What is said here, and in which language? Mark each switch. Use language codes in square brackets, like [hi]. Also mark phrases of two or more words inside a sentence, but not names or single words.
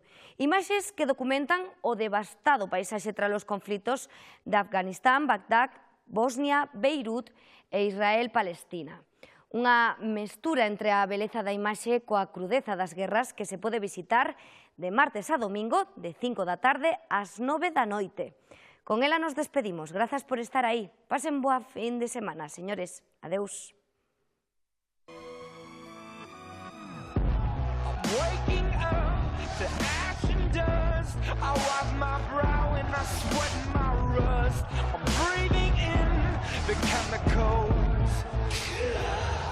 [gl] Imaxes que documentan o devastado paisaxe tras os conflitos de Afganistán, Bagdad, Bosnia, Beirut e Israel-Palestina. Unha mestura entre a beleza da imaxe coa crudeza das guerras que se pode visitar de martes a domingo de 5 da tarde ás 9 da noite. Con ela nos despedimos. Grazas por estar aí. Pasen boa fin de semana, señores. Adeus. [en] I wipe my brow and I sweat my rust. I'm breathing in the chemicals.